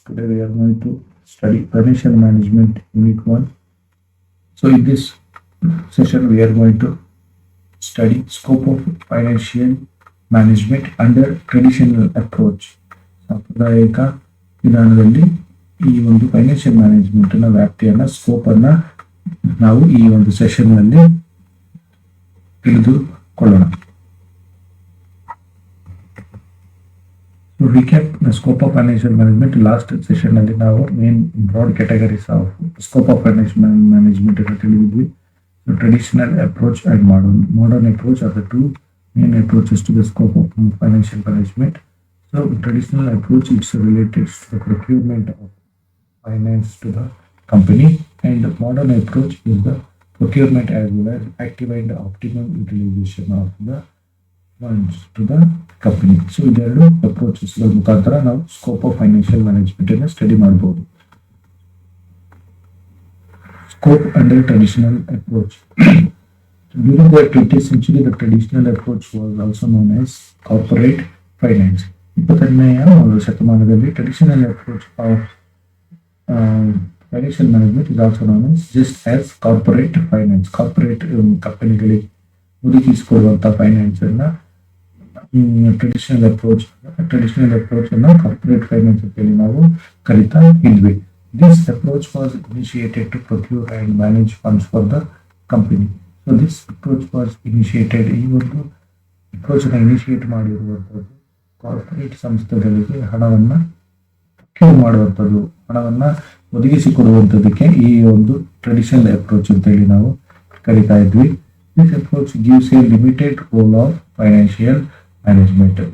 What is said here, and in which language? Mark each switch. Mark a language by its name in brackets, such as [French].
[English] Today we are going to study financial management unit 1. So in this session we are going to study scope of financial management under traditional approach. [Kannada] ಸಾಂಪ್ರದಾಯಿಕ ವಿಧಾನದಲ್ಲಿ ಈ ಒಂದು financial management ನ ವ್ಯಾಪ್ತಿಯನ್ನ scope ಅನ್ನ ನಾವು ಈ ಒಂದು session ನಲ್ಲಿ ತಿಳಿದುಕೊಳ್ಳೋಣ. [English] To recap the scope of financial management, last session ಅಲ್ಲಿ ನಾವು main broad categories of scope of financial management [Kannada] ಅನ್ನು ತಿಳಿದಿದ್ವಿ. [English] So traditional approach and modern approach are the two main approaches to the scope of financial management. So traditional approach is related to the procurement of finance to the company, and the modern approach is the procurement as well as active and optimum utilization of the funds to the company. [Kannada] So ಇದೆರಡು approaches ಮುಖಾಂತರ ನಾವು scope of financial management ಅನ್ನು study ಮಾಡಬಹುದು. [English] Scope under traditional approach. During the 20th century, the traditional approach was also known as corporate finance. [Kannada] 20ನೇ ಶತಮಾನದಲ್ಲಿ traditional approach of financial management [English] is also known as just as corporate finance. [Kannada] Corporate ಕಂಪನಿಗಳಿಗೆ ಒದಗಿಸಿಕೊಡುವಂತಹ finance ಅನ್ನ traditional approach ಅನ್ನ corporate finance ಅಂತೇಳಿ ನಾವು ಕರಿತಾ ಇದ್ವಿ. [English] This approach was initiated to procure and manage funds for the company. So this approach was initiated, [Kannada] ಈ ಒಂದು approach ಅನ್ನು ಇನಿಷಿಯೇಟ್ ಮಾಡಿರುವಂತದ್ದು ಕಾರ್ಪೊರೇಟ್ ಸಂಸ್ಥೆಗಳಿಗೆ ಹಣವನ್ನ ಪ್ರೊಕ್ಯೂರ್ ಮಾಡುವಂಥದ್ದು, ಹಣವನ್ನ ಒದಗಿಸಿಕೊಡುವಂಥದ್ದಕ್ಕೆ ಈ ಒಂದು ಟ್ರೆಡಿಷನಲ್ ಅಪ್ರೋಚ್ ಅಂತೇಳಿ ನಾವು ಕರಿತಾ ಇದ್ವಿ. [English] This approach gives a limited role of financial management.